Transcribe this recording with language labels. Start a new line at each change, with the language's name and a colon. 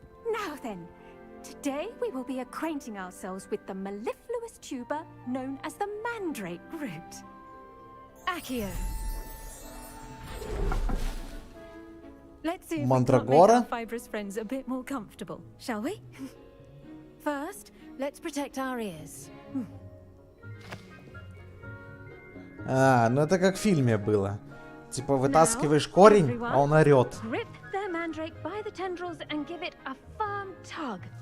English: Now then, today we will be acquainting ourselves with the mellifluous tuber known as the mandrake root. Accio. Let's see if we can't make our fibrous friends a bit more comfortable, shall we? First, let's protect our ears.
Russian: А, ну это как в фильме было. Типа вытаскиваешь корень, а он орёт.
English: Grip their mandrake by the tendrils and give it a firm tug.